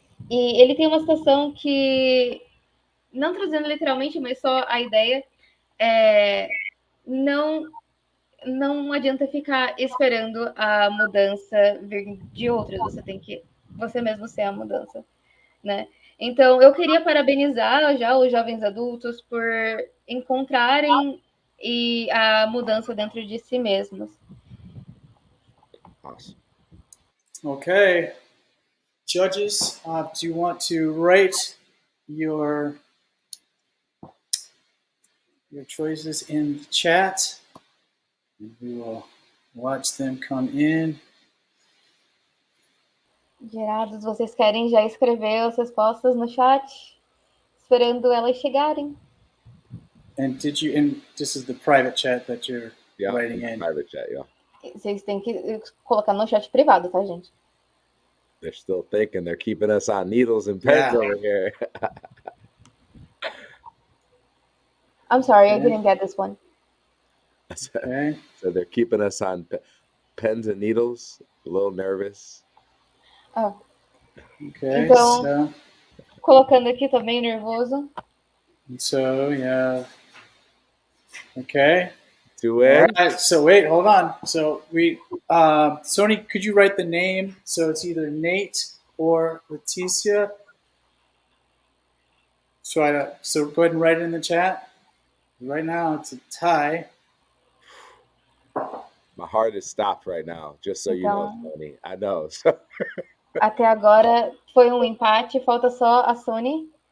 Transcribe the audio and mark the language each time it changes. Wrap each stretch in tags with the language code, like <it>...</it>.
<pt>E ele tem uma citação que, não trazendo literalmente, mas só a ideia, não adianta ficar esperando a mudança vir de outros, você tem que você mesmo ser a mudança, né? Então, eu queria parabenizar já os jovens adultos por encontrarem a mudança dentro de si mesmos.</pt> <en>Awesome. Okay. Judges, do you want to write your choices in the chat? And we will watch them come in.</en> <pt>Jurados, vocês querem já escrever as respostas no chat? Esperando elas chegarem.</pt> <en>And this is the private chat that you're writing in? Private chat, yeah.</en> <pt>Vocês têm que colocar no chat privado, tá, gente?</pt> <en>They're still thinking. They're keeping us on needles and pens over here. I'm sorry, I didn't get this one. Okay. So they're keeping us on pens and needles. A little nervous. Oh. Okay.</en> <pt>Então, colocando aqui, tô bem nervoso.</pt> <en>So, yeah. Okay. Do it. All right. So wait, hold on. So Sony, could you write the name? So it's either Nate or Leticia. So go ahead and write it in the chat. Right now it's a tie. My heart is stopped right now, just so you know, Sony. I know. So.</en> <pt>Até agora foi empate, falta só a Sony.</pt>